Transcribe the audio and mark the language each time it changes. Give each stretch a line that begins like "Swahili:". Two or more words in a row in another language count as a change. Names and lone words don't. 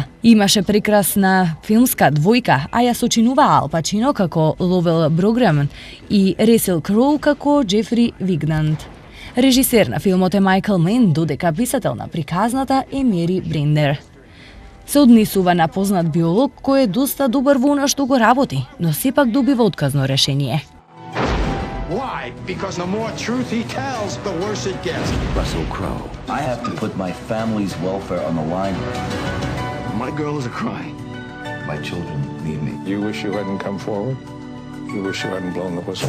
Macedonian: Имаше прекрасна филмска двојка, а ја сочинуваа Ал Пачино како Ловел Брограм и Ресел Кроу како Джефри Вигнанд. Режисер на филмот е Майкл Мен, додека писател на приказната е Мери Брендер. Се однесува на познат биолог кој е доста добар во она што го работи, но сепак добива отказно решение.
English: Why? Because the more truth he tells, the worse it gets. Russell Crowe. I have to put my family's welfare on the line. My girl is crying. My children need me. You wish you hadn't come forward? You wish you hadn't blown the whistle?